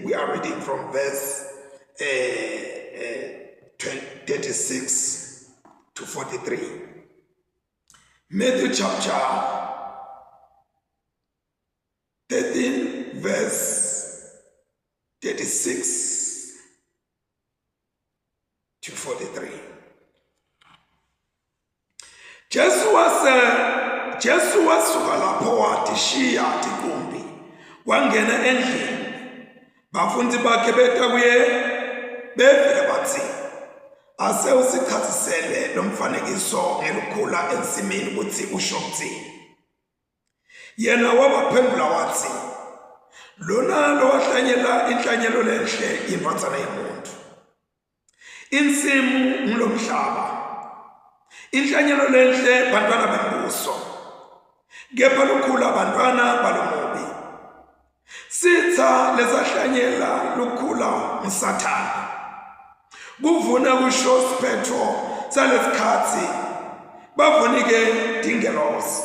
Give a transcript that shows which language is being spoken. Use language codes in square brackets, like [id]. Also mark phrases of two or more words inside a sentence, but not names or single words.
[en] We are reading from verse 36 to 43. Matthew chapter 13, verse 36 to 43. [ss] Jesu wasuka lapho watishiya tikumbi wangena endlini. Bafundi bakhe beta kuye befike bathi ase usichazisele lo mfanekiso ngelukhula ensimini ukuthi usho ukuthini. Yena wabaphendula wathi lona lo wahlanyela inhlanyelo lenhle indodana yomuntu. Insimu ngilomhlaba. Inhlanyelo lenhle bantwana bembuso. Kepha lukhula bantwana balomubi. Sitha lezahlanyela lukhula uSathane. Kuvuna kusho siphetho salesikhathi bavunike dingelosi.